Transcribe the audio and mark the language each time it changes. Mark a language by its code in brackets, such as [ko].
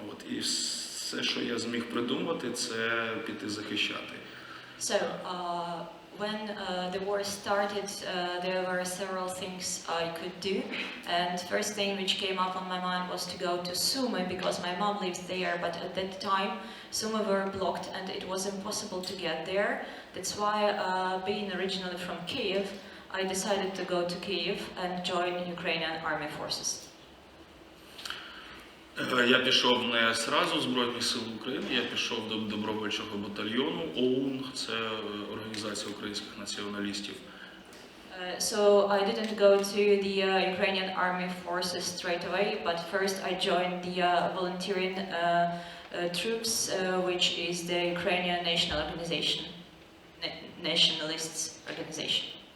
[uk] І все, що я зміг придумати, це піти захищати. [en] So, when the war started, there were several things I could do, and first thing which came up on my mind was to go to Sumy because my mom lives there, but at that time Sumy were blocked and it was impossible to get there. That's why, being originally from Kyiv, I decided to go to Kyiv and join Ukrainian army forces. [uk] Я пішов не зразу в Збройних сил України, я пішов до добровольчого батальйону ОУН, це Організація українських націоналістів. [en] So I didn't go to the Ukrainian army forces straight away, but first I joined the volunteering troops, which is the Ukrainian national organization, nationalists organization.